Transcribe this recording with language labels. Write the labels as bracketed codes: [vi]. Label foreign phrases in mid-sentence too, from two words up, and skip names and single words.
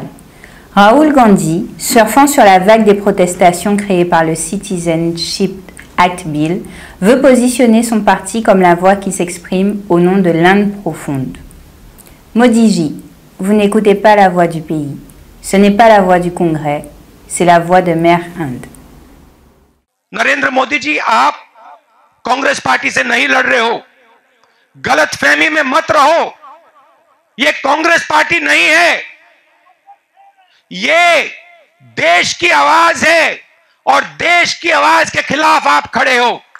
[fr] Rahul Gandhi, surfant sur la vague des protestations créées par le Citizenship Act Bill, veut positionner son parti comme la voix qui s'exprime au nom de l'Inde profonde. Modi ji, vous n'écoutez pas la voix du pays. Ce n'est pas la voix du Congrès, c'est la voix de Mère Inde. [hi] नरेंद्र मोदी जी, आप कांग्रेस पार्टी से नहीं लड़ रहे हो, गलतफहमी में मत रहो। ये कांग्रेस पार्टी नहीं है, ये देश की आवाज है और देश की आवाज के खिलाफ आप खड़े हो।